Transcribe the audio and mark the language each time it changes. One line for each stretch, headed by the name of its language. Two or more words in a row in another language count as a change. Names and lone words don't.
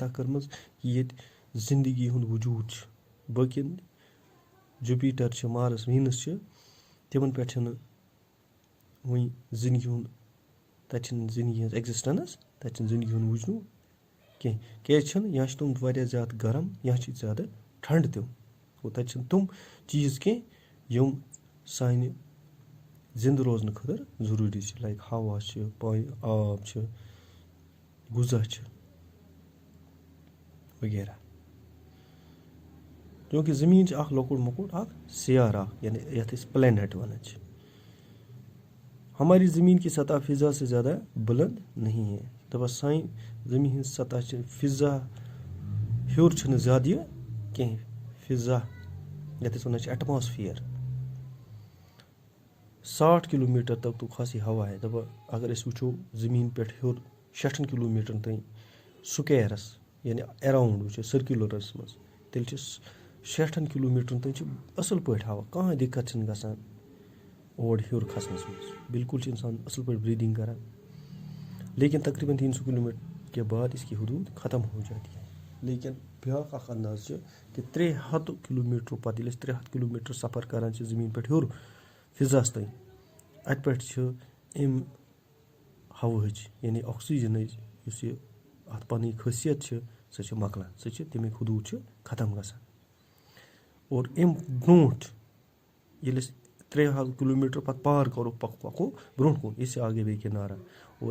Kashmiri: کٔرمٕژ کہِ ییٚتہِ زِندگی ہُنٛد وجوٗد چھُ باقٕیَن جُپیٖٹَر چھِ مارٕس ویٖنَس چھِ تِمَن پٮ۪ٹھ چھِنہٕ وٕنۍ زِندگی ہُنٛد تَتہِ چھِنہٕ زِندگی ہٕنٛز ایٚگزِسٹَنٕس تَتہِ چھِنہٕ زِندگی ہُنٛد وٕچھنوٗ کینٛہہ کیٛازِ چھِنہٕ یا چھِ تِم واریاہ زیادٕ گرم یا چھِ زیادٕ ٹھنٛڈٕ تِم گوٚو تَتہِ چھِنہٕ تِم چیٖز کینٛہہ یِم سانہِ زِندٕ روزنہٕ خٲطرٕ ضٔروٗری چھِ لایک ہوا چھِ آب چھِ غذا چھِ وغیرہ چوٗنٛکہِ زٔمیٖن چھِ اَکھ لۄکُٹ مۄکُٹ اَکھ سیارہ اَکھ یعنی یَتھ أسۍ پلینیٹ وَنان چھِ
Urdu: ہماری زمین کی سطح فضا سے زیادہ بلند نہیں ہے
Kashmiri: دَپان سانہِ زٔمیٖن ہِنٛز سطح چھِ فضا ہیوٚر چھِنہٕ زیادٕ یہِ کینٛہہ فضا یَتھ أسۍ وَنان چھِ ایٹماسفِیَر
Urdu: 60 کِلوٗمیٖٹر تک تو خاصی ہوا ہے
Kashmiri: دَپان اگر أسۍ وٕچھو زٔمیٖن پٮ۪ٹھ ہیوٚر 60 کِلوٗمیٖٹرَن تانۍ سُکیرَس یعنی اٮ۪راوُنٛڈ وٕچھو سٔرکیوٗلَرَس منٛز تیٚلہِ چھِ 60 کِلوٗمیٖٹرَن تانۍ چھِ اَصٕل پٲٹھۍ ہوا کانٛہہ دِقت چھِنہٕ گژھان اور ہیوٚر کھسنَس منٛز بالکل چھِ اِنسان اَصٕل پٲٹھۍ بریٖدِنٛگ کران
Urdu: لیکن تقریٖباً 300 کِلوٗمیٖٹر کے بعد اس کی حدوٗد ختم ہو جاتی ہے
Kashmiri: لیکن بیٛاکھ اَکھ انداز چھِ کہِ 300 کِلوٗمیٖٹرو پَتہٕ ییٚلہِ أسۍ 300 کِلوٗمیٖٹر سفر کران چھِ زٔمیٖن پٮ۪ٹھ ہیوٚر فِضاہَس تانۍ اَتہِ پٮ۪ٹھ چھِ اَمہِ ہواہٕچ یعنی آکسیٖجنٕچ یُس یہِ اَتھ پَنٕنۍ خٲصیت چھِ سۄ چھِ مۄکلان سۄ چھِ تَمیُک حدوٗد چھِ ختم گژھان اور اَمہِ برونٛٹھ ییٚلہِ أسۍ 300 کِلوٗمیٖٹر پَتہٕ پار کَرو پَکو برونٛٹھ کُن یہِ آگے بیٚیہِ کِنارا اور